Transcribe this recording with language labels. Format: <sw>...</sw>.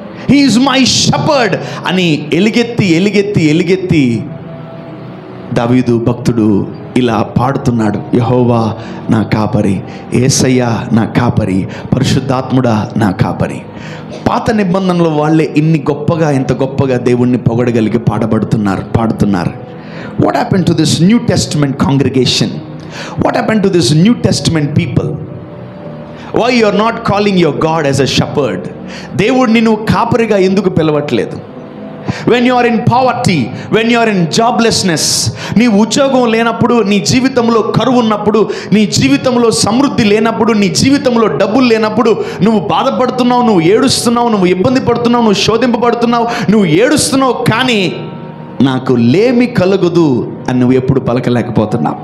<en>he is my shepherd</en> <te>అని ఎలుగెత్తి దావీదు భక్తుడు ఇలా పాడుతున్నాడు, యెహోవా నా కాపరి, యేసయ్యా నా కాపరి, పరిశుద్ధాత్ముడా నా కాపరి. పాత నిబంధనలో వాళ్ళే ఇంత గొప్పగా దేవుణ్ణి పొగడగలిగి పాడుతున్నారు.</te> <en>What happened to this New Testament congregation? What happened to this New Testament people? Why you are not calling your God as a shepherd?</en> <te>దేవుడు నిన్ను కాపరిగా ఎందుకు పిలవట్లేదు?</te> <en>When you are in poverty, when you are in joblessness,</en> <te>నీ ఉద్యోగం లేనప్పుడు, నీ జీవితంలో కరువు ఉన్నప్పుడు, నీ జీవితంలో సమృద్ధి లేనప్పుడు, నీ జీవితంలో డబ్బులు లేనప్పుడు నువ్వు బాధపడుతున్నావు, నువ్వు ఏడుస్తున్నావు, నువ్వు ఇబ్బంది పడుతున్నావు, నువ్వు శోధింపబడుతున్నావు, నువ్వు ఏడుస్తున్నావు, కానీ నాకు లేమి కలుగదు అని నువ్వు ఎప్పుడు పలకలేకపోతున్నావు.</te>